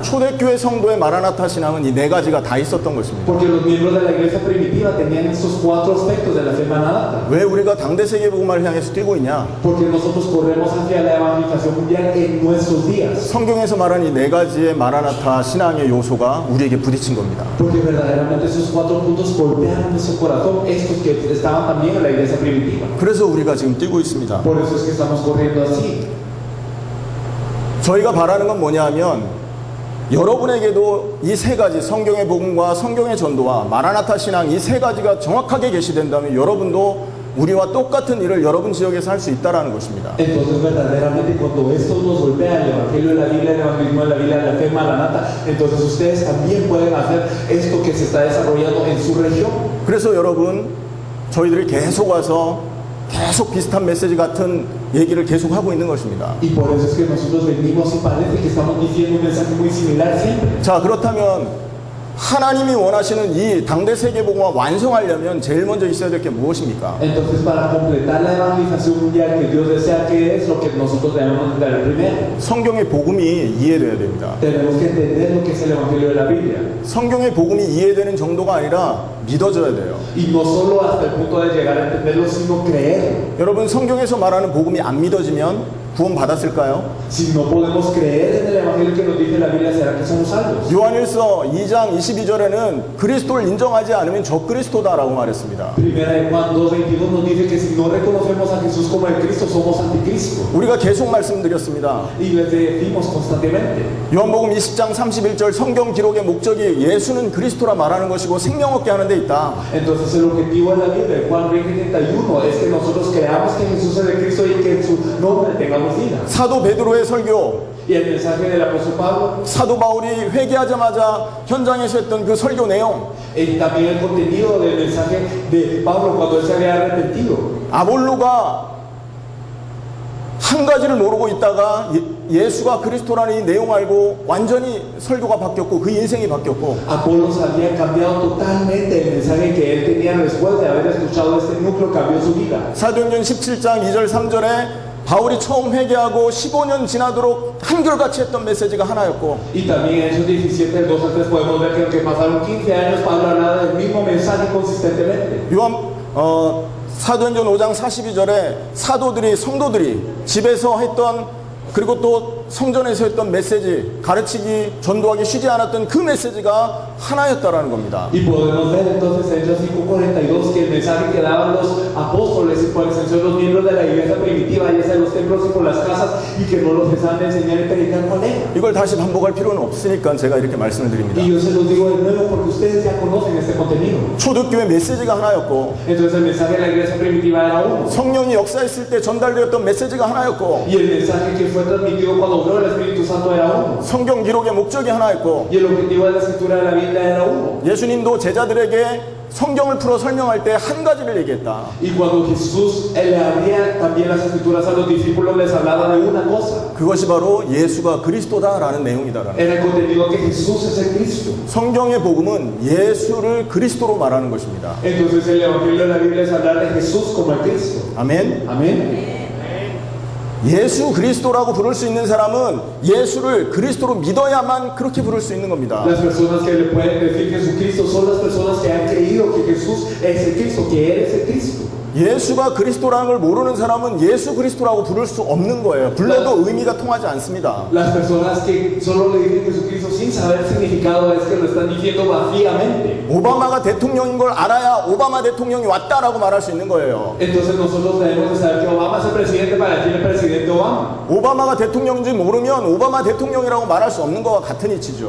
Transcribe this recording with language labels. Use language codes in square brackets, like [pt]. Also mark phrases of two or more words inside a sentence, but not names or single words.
[ko] 초대교회 성도의 마라나타 신앙은 이 네 가지가 다 있었던 것입니다. [es] Porque los miembros de la iglesia primitiva tenían estos 4 aspectos de la fe maranata. [ko] 왜 우리가 당대 세계 복음화를 향해서 뛰고 있냐? [es] Porque nosotros corremos hacia la evangelización mundial en nuestros días. [ko] 성경에서 말한 이 네 가지의 마라나타 신앙의 요소가 우리에게 부딪힌 겁니다. [es] Porque verdaderamente esos 4 puntos golpean nuestro corazón, estos que estaban también en la iglesia primitiva. [ko] 그래서 우리가 지금 뛰고 있습니다. [es] Por eso es que estamos corriendo así. [ko] 저희가 바라는 건 뭐냐면 여러분에게도 이 세 가지 성경의 복음과 성경의 전도와 마라나타 신앙 이 세 가지가 정확하게 계시된다면 여러분도 우리와 똑같은 일을 여러분 지역에서 할 수 있다라는 것입니다. [es] Entonces verdaderamente cuando esto nos golpea el evangelio de la Biblia, el evangelismo de la Biblia, la fe maranata, entonces ustedes también pueden hacer esto que se está desarrollando en su región. [ko] 그래서 여러분 저희들이 계속 와서 계속 비슷한 메시지 같은 얘기를 계속 하고 있는 것입니다. [es] Y por eso es que nosotros venimos y parece que estamos diciendo un mensaje muy similar siempre. [ko] 자, 그렇다면 하나님이 원하시는 이 당대 세계복음화 완성하려면 제일 먼저 있어야 될 게 무엇입니까? [es] Entonces para completar la evangelización mundial que Dios desea, ¿qué es lo que nosotros debemos entender primero? [ko] 성경의 복음이 이해돼야 됩니다. [es] Tenemos que entender lo que es el evangelio de la Biblia. [ko] 성경의 복음이 이해되는 정도가 아니라 믿어져야 돼요. [es] Y no solo hasta el punto de llegar a entenderlo, sino creerlo. [ko] 여러분 성경에서 말하는 복음이 안 믿어지면 구원 받았을까요? [es] Si no podemos creer en el evangelio que nos dice la Biblia, ¿será que somos salvos? [ko] 요한일서 2장 22절에는 그리스도를 인정하지 않으면 적그리스도다라고 말했습니다. [es] Primera de Juan 2:22 nos dice que si no reconocemos a Jesús como el Cristo, somos anticristo. [ko] 우리가 계속 말씀드렸습니다. [es] Y les decimos constantemente. [ko] 요한복음 20장 31절 성경 기록의 목적이 예수는 그리스도라 말하는 것이고 생명 얻게 하는 데 있다. [es] Entonces el objetivo de la Biblia, en Juan 20:31, es que nosotros creamos que Jesús es el Cristo y que en su nombre tengamos vida. [ko] 사도 베드로의 설교, [es] Y el mensaje del apóstol Pablo, [ko] 사도 바울이 회개하자마자 현장에서 했던 그 설교 내용, [es] y también el contenido del mensaje de Pablo cuando él se había arrepentido. [ko] 아볼로가 한 가지를 모르고 있다가 예수가 그리스도라는 이 내용 알고 완전히 설교가 바뀌었고 그 인생이 바뀌었고, [es] Apolos había cambiado totalmente el mensaje que él tenía después de haber escuchado este núcleo, cambió su vida. [ko] 사도행전 17장 2절 3절에 바울이 처음 회개하고 15년 지나도록 한결같이 했던 메시지가 하나였고, [es] Y también en Hechos 17, del 2 al 3 podemos ver que aunque pasaron 15 años, Pablo hablaba del mismo mensaje consistentemente. [ko] 사도행전 5장 42절에 사도들이 성도들이 집에서 했던 그리고 또 성전에서 했던 메시지, 가르치기, 전도하기 쉬지 않았던 그 메시지가 하나였다라는 겁니다. [es] Y podemos ver entonces en Hechos 5:42 que el mensaje que daban los apóstoles y por extensión los miembros de la iglesia primitiva, ya sea en los templos y por las casas, y que no los cesaban de enseñar y predicar con él. [ko] 이걸 다시 반복할 필요는 없으니까 제가 이렇게 말씀을 드립니다. [es] Y yo se los digo de nuevo porque ustedes ya conocen este contenido. [ko] 초대교회 메시지가 하나였고, [es] Entonces el mensaje de la iglesia primitiva era uno. [ko] 성령이 역사했을 때 전달되었던 메시지가 하나였고, [es] Y el mensaje que fue transmitido cuando obró el Espíritu Santo era uno. [ko] 성경 기록의 목적이 하나였고, [es] Y el objetivo de la escritura de la Biblia era uno. [ko] 예수님도 제자들에게 성경을 풀어 설명할 때 한 가지를 얘기했다. [es] Y cuando Jesús le abría también las escrituras a los discípulos, les hablaba de una cosa. [ko] 그것이 바로 예수가 그리스도다라는 내용이다라는. [es] Era el contenido que Jesús es el Cristo. [ko] 성경의 복음은 예수를 그리스도로 말하는 것입니다. [es] Entonces el Evangelio de la Biblia es hablar de Jesús como el Cristo. [ko] 아멘. [es] Amén. [ko] 예수 그리스도라고 부를 수 있는 사람은 예수를 그리스도로 믿어야만 그렇게 부를 수 있는 겁니다. [es] Las personas que le pueden decir Jesucristo son las personas que han creído que Jesús es el Cristo, que Él es el Cristo. [ko] 예수가 그리스도라는 걸 모르는 사람은 예수 그리스도라고 부를 수 없는 거예요. 불러도 의미가 통하지 않습니다. [es] Las personas que solo le dicen Jesucristo sin saber el significado es que lo están diciendo vacíamente. [ko] 오바마가 대통령인 걸 알아야 오바마 대통령이 왔다라고 말할 수 있는 거예요. [es] Entonces nosotros debemos de saber que Obama es el presidente para decir el presidente Obama. [ko] 오바마가 대통령인지 모르면 오바마 대통령이라고 말할 수 없는 거와 같은 이치죠.